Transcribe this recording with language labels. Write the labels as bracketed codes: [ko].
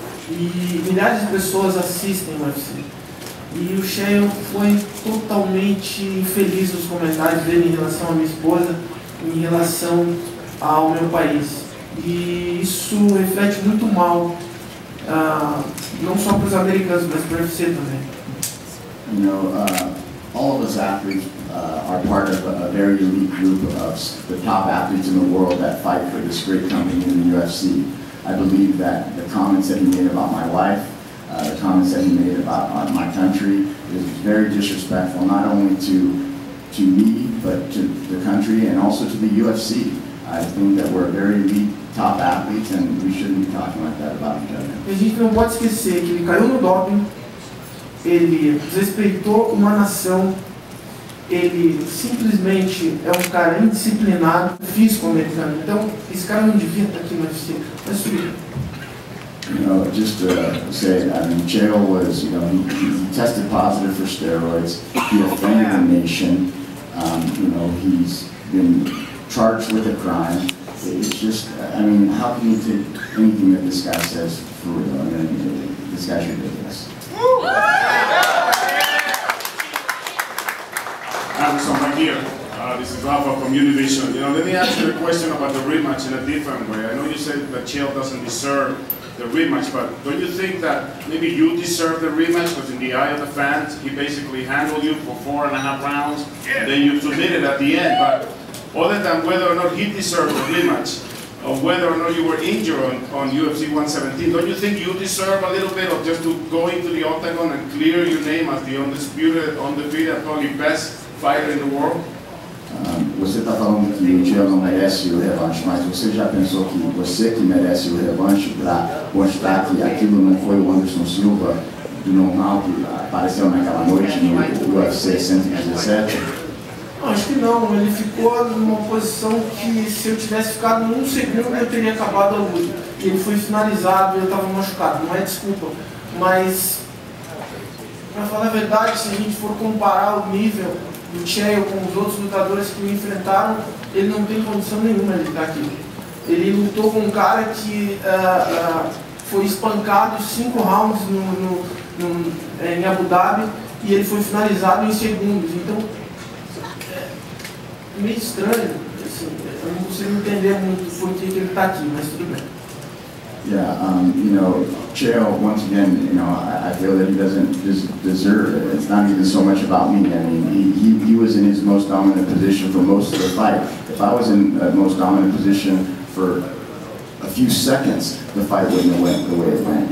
[pt] E milhares de pessoas assistem o UFC. E o Chael foi totalmente infeliz nos comentários dele em relação à minha esposa, em relação ao meu país. E isso reflete muito mal, não só para os americanos, mas para o UFC também. [en] You know, all of us athletes are part of a very elite group of the top athletes in the world that fight for this great company in the UFC. I believe that the comments that he made about my wife, the comments that he made about my country is very disrespectful, not only to me, but to the country and also to the UFC. I think that we're very elite top athletes and we shouldn't be talking like that about each other. [pt] A gente não pode esquecer que ele caiu no doping, ele desrespeitou uma nação, ele simplesmente é um cara indisciplinado, físico americano. Então, esse cara não devia estar aqui no UFC. Mas tudo. [en] You know, just to say, I mean, Chael was, you know, he tested positive for steroids. He offended the nation. You know, he's been charged with a crime. It's just, I mean, how can you take anything that this guy says for real? I mean, this guy's ridiculous. Anderson, right here. This is Rafa from Univision. You know, let me ask you a question about the rematch in a different way. I know you said that Chael doesn't deserve the rematch, but don't you think that maybe you deserve the rematch? Because in the eye of the fans, he basically handled you for 4.5 rounds, and then you submitted at the end. But other than whether or not he deserved the rematch, or whether or not you were injured on UFC 117, don't you think you deserve a little bit of just to go into the octagon and clear your name as the undisputed, undefeated, probably best fighter in the world? [pt] Você está falando que o Chael não merece o revanche, mas você já pensou que você que merece o revanche para mostrar que aquilo não foi o Anderson Silva do normal que apareceu naquela noite no UFC 117? Acho que não, ele ficou numa posição que se eu tivesse ficado 1 segundo eu teria acabado a luta. Ele foi finalizado e eu estava machucado, não é desculpa, mas para falar a verdade, se a gente for comparar o nível do Chael com os outros lutadores que o enfrentaram, ele não tem condição nenhuma de estar aqui. Ele lutou com um cara que foi espancado 5 rounds em Abu Dhabi e ele foi finalizado em segundos. Então, é meio estranho. Assim, eu não consigo entender muito por que ele está aqui, mas tudo bem. [en] Yeah, you know, Chael, once again, you know, I feel that he doesn't deserve it. It's not even so much about me. I mean, he was in his most dominant position for most of the fight. If I was in a most dominant position for a few seconds, the fight wouldn't have went the way it went.